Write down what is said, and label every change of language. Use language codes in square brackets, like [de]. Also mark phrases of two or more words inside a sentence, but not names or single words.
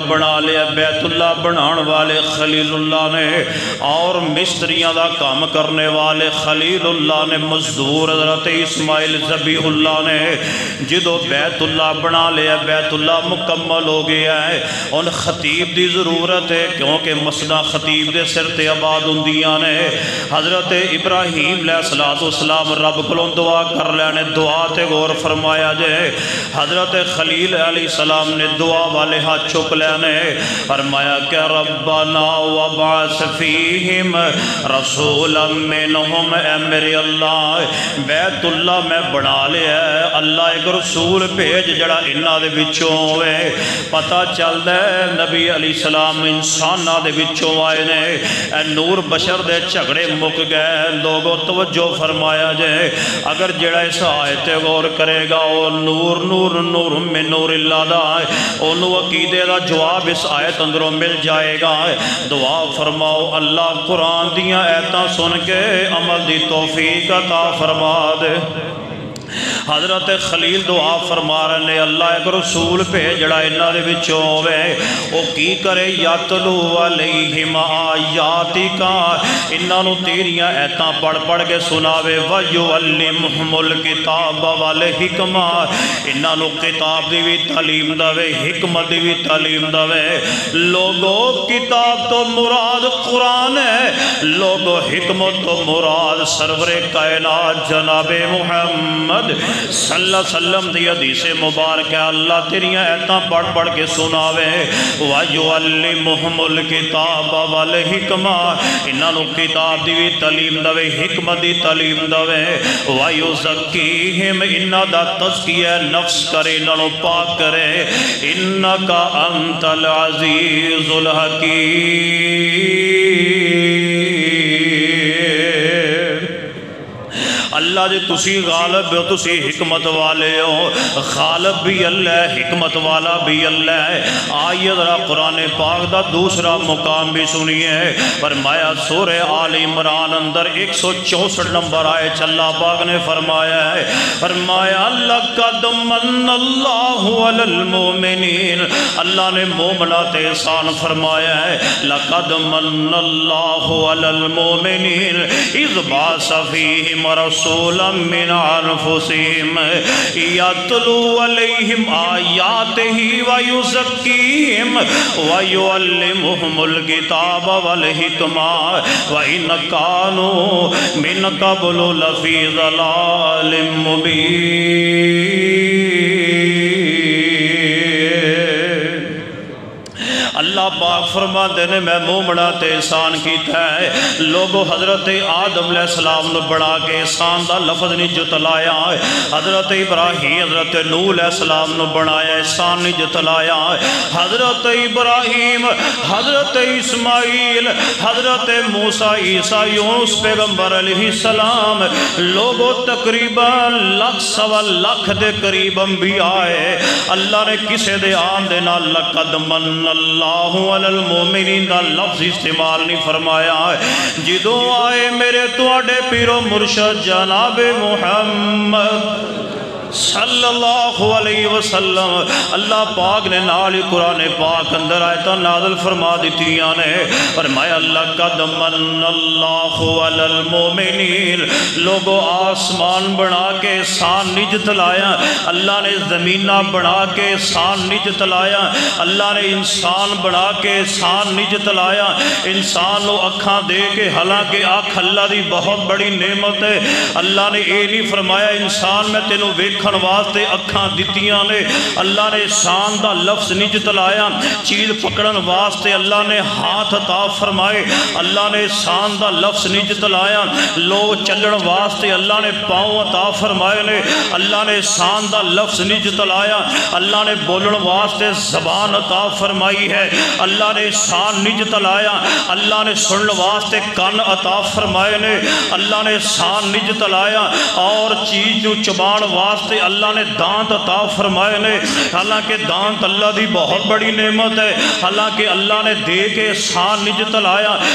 [pa] بنا لیا، بیت اللہ بنان والے خلیل اللہ نے اور مستریاں دا کام کرنے والے خلیل اللہ نے، مزدور حضرت اسماعیل ذبیح اللہ نے جدو بیت اللہ بنا لیا، بیت اللہ مکمل ہو گیا ہے، ان خطیب دی ضرورت ہے کیونکہ مسجدہ خطیب دے سر تے آباد ہوندیاں نے۔ حضرت ابراہیم [ar] علیہ السلام [pa] رب کلوں دعا کر لینے، دعا تے غور فرمایا جائے۔ حضرت خلیل [ar] علیہ السلام [pa] نے دعا والے ہاتھ چک لینے، فرمایا کہ [ar] ربنا وبعث فیہم رسولا منہم، [pa] اے میرے اللہ بیت اللہ میں بنا لیا ہے، اللہ ایک رسول بھیج جڑا انہاں دے وچوں ہوئے۔ پتہ چل دے نبی علیہ السلام انسانہ دے وچوں آئے نے، اے نور بشر دے جھگڑے مک گئے۔ لوگوں توجہ فرمایا جائے، اگر جڑا اس آیت غور کرے گا وہ نور نور نور من نور اللہ دا ہے، انہوں عقیدے دا جواب اس آیت اندروں مل جائے گا۔ دعا فرماؤ اللہ قرآن دیاں ایتاں سن کے عمل دی توفیق عطا فرما دے۔ حضرت خلیل دعا فرما رہے، اللہ ایک رسول بھیج جڑا انہاں دے وچوں ہوے، او کی کرے [ar] یتلو علیہم آیاتک، [pa] انہاں نو تیریاں ایتاں پڑھ پڑھ کے سناوے، [ar] ویعلمہم الکتاب والحکمہ، [pa] انہاں نو کتاب دی بھی تعلیم دے، حکمت دی بھی تعلیم دے۔ لوگو کتاب تو مراد قرآن ہے، لوگو حکمت تو مراد سرور کائنات جناب محمد [ar] صلی اللہ علیہ وسلم [pa] دی حدیث مبارک ہے۔ اللہ تیریاں ایتاں پڑھ پڑھ کے سناوے، [ar] وَيُعَلِّمُهُمُ الْكِتَابَ وَالْحِكْمَةَ، [pa] انہاں نو کتاب دی بھی تعلیم دے، حکمت دی تعلیم دے، وَيُزَكِّيهِمْ، انہاں دا تزکیہ نفس کرے، انہاں نو پاک کرے، [ar] إِنَّكَ أَنْتَ الْعَزِيزُ الْحَكِيمُ۔ [pa] اللہ اللہ جی تسی غالب ہو، تسی حکمت والے ہو، غالب بھی اللہ ہے، حکمت والا بھی اللہ ہے۔ آئیے ذرا قرآن پاک دا دوسرا مقام بھی سنیے، فرمایا سورہ آل عمران اندر 164 نمبر آئے اللہ پاک نے فرمایا ہے، فرمایا [ar] لَقَدْ مَنَّ اللَّهُ عَلَى الْمُؤْمِنِينَ، [pa] اللہ نے مومنات احسان فرمایا ہے، [ar] لَقَدْ مَنَّ اللَّهُ عَلَى الْمُؤْمِنِينَ اِذْ بَعَثَ فِيهِمْ رَسُولًا مِّنْ أَنفُسِهِمْ يَتْلُو عَلَيْهِمْ آيَاتِهِ وَيُزَكِّيهِمْ وَيُعَلِّمُهُمُ الْكِتَابَ وَالْحِكْمَةَ وَإِنْ كَانُوا مِنْ قَبْلُ لَفِي ضَلَالٍ مُبِينٍ۔ [pa] اللہ پاک فرماتے ہیں میں مومنات احسان کیتا ہے، لوگوں حضرت آدم [ar] علیہ السلام [pa] نے بڑھا کے احسان دا لفظ نہیں جتلایا ہے، حضرت ابراہیم حضرت نوح [ar] علیہ السلام [pa] نے بڑھایا احسان نہیں جتلایا ہے، حضرت ابراہیم حضرت اسماعیل حضرت موسیٰ عیسیٰ یونس پیغمبر [ar] علیہ السلام [pa] لوگوں تقریباً 1.25 دے قریب انبیاء ہے، اللہ نے کسے دے آن دے نال [ar] لقد من اللہ علی المومنین [pa] دا لفظ استعمال نہیں فرمایا ہے، جدوں آئے میرے تواڈے پیرو مرشد جناب محمد [ar] صلی اللہ علیہ وسلم، [pa] اللہ پاک نے نالی قرآن پاک اندر آیتاں نازل فرما دیتیاں نے، فرمایا [ar] لَقَدْ مَنَّ اللَّهُ عَلَى الْمُؤْمِنِينَ، [pa] لوگوں آسمان بنا کے احسان نہیں جتلایا، اللہ نے زمینہ بنا کے احسان نہیں جتلایا، اللہ نے انسان بنا کے احسان نہیں جتلایا، انسان کو اکھاں دے کے، حالانکہ آنکھ اللہ دی بہت بڑی نعمت ہے، اللہ نے یہ نہیں فرمایا انسان میں تینوں ویکھن واسطے اکھاں دتیاں نے، اللہ نے احسان دا لفظ نہیں جتلایا، چیز پکڑن واسطے اللہ نے ہاتھ عطا فرمائے، اللہ نے احسان دا لفظ نہیں جتلایا، لوگ چلن واسطے اللہ نے پاؤں عطا فرمائے نے، اللہ نے احسان دا لفظ نہیں جتلایا، اللہ نے بولن واسطے زبان عطا فرمائی ہے، اللہ نے احسان نہیں جتلایا، اللہ نے سنن واسطے کان عطا فرمائے نے، اللہ نے احسان نہیں جتلایا، اور چیز جو چبان واسطے اللہ نے دانت عطا فرمائے نے، حالانکہ دانت اللہ دی بہت بڑی نعمت ہے، حالانکہ اللہ نے دے کے احسان نہیں جتلایا،